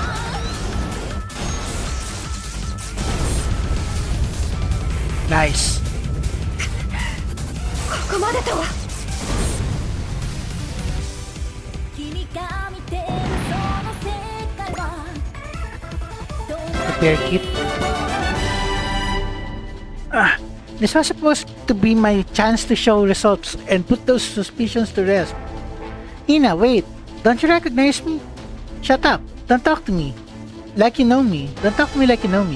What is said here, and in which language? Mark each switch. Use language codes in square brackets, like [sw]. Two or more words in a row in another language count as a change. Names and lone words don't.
[ja] ナイス。ここまでとは。君が見てるその世界は [en] Repair kit. This was supposed to be my chance to show results and put those suspicions to rest. Ina, wait. Don't you recognize me? Shut up. Don't talk to me like you know me. Don't talk to me like you know me.